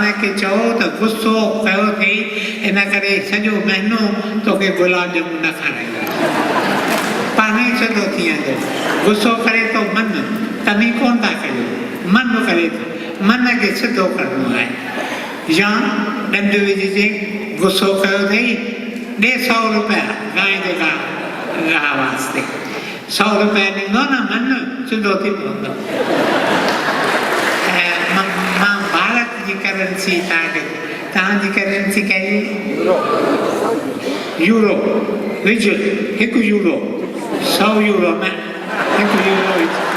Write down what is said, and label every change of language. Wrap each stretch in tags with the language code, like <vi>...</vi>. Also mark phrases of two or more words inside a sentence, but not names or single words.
<sd>खे चओ त गुस्सो कयो अथई इन करे सॼो महीनो तोखे गुलाब ॼमूं न खाराईंदा पाण ई सिधो थी वेंदो गुस्सो करे थो मन तव्हां कोन था कयो मन करे थो मन खे सिधो करिणो आहे या ॾंड विझिजे गुस्सो कयो अथई ॾे 100 रुपया गांइ जे गाह वास्ते 100 रुपया ॾींदो न मन सिधो थी पवंदो मां भारत जी करेंसी तव्हांजी करेंसी कहिड़ी यूरो विझ 1 यूरो 100 यूरो न 1 यूरो विझ</sd>